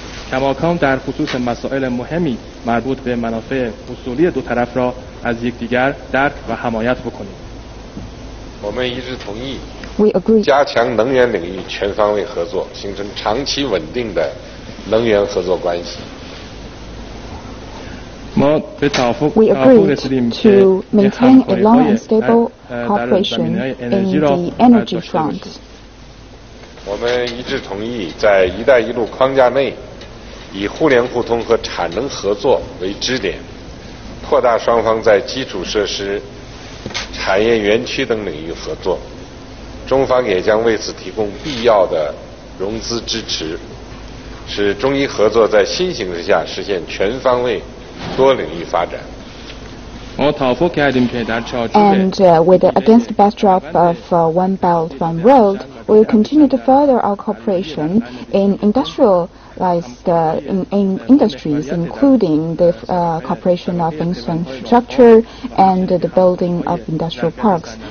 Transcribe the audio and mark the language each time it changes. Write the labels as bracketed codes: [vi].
[fa] کماکان در خصوص مسائل مهمی مربوط به منافع اصولی دو طرف را از یکدیگر درک و حمایت بکنیم. [zh] 我们一致同意加强能源领域全方位合作，形成长期稳定的能源合作关系。 [en] We agreed to maintain a long and stable cooperation in the energy front. [zh] 我们一致同意在“一带一路”框架内，以互联互通和产能合作为支点，扩大双方在基础设施、产业园区等领域合作。中方也将为此提供必要的融资支持，使中伊合作在新形势下实现全方位、多领域发展。 [en] And against the backdrop of One Belt, One Road, we will continue to further our cooperation in industrialized in industries, including the cooperation of infrastructure and the building of industrial parks.